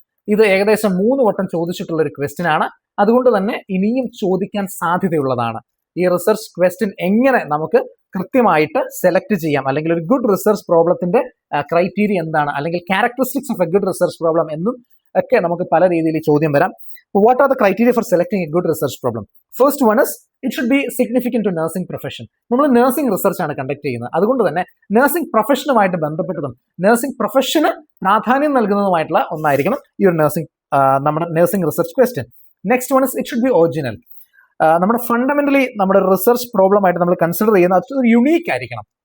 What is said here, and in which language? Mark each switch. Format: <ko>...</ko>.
<ml>ഇത് ഏകദേശം 3 വട്ടം ചോദിച്ചിട്ടുള്ള ഒരു ക്വസ്റ്റ്യൻ ആണ്. അതുകൊണ്ട് തന്നെ ഇനിയും ചോദിക്കാൻ സാധ്യതയുള്ളതാണ്. ഈ റിസർച്ച് ക്വസ്റ്റ്യൻ എങ്ങനെ നമുക്ക് കൃത്യമായിട്ട് സെലക്ട് ചെയ്യാം, അല്ലെങ്കിൽ ഒരു ഗുഡ് റിസർച്ച് പ്രോബ്ലത്തിന്റെ ക്രൈറ്റീരിയ എന്താണ്, അല്ലെങ്കിൽ</ml> <en>characteristics of a good research problem</en> <ml>എന്നും ഒക്കെ നമുക്ക് പല രീതിയിൽ ചോദ്യം വരാം.</ml> <en>What are the criteria for selecting a good research problem? First one is, it should be significant to nursing profession.</en> <ml>നമ്മൾ നഴ്സിംഗ് റിസർച്ച് ആണ് കണ്ടക്ട് ചെയ്യുന്നത്. അതുകൊണ്ട് തന്നെ നഴ്സിംഗ് പ്രൊഫഷനുമായിട്ട് ബന്ധപ്പെട്ടതും നഴ്സിംഗ് പ്രൊഫഷന് പ്രാധാന്യം നൽകുന്നതുമായിട്ടുള്ള ഒന്നായിരിക്കണം ഈ ഒരു നമ്മുടെ nursing research question.</ml> <en>Next one is, it should be original.</en> <ml>നമ്മുടെ ഫണ്ടമെന്റലി നമ്മുടെ റിസർച്ച് പ്രോബ്ലം ആയിട്ട് നമ്മൾ കൺസിഡർ ചെയ്യുന്ന അത് യുണീക്ക് ആയിരിക്കണം.</ml>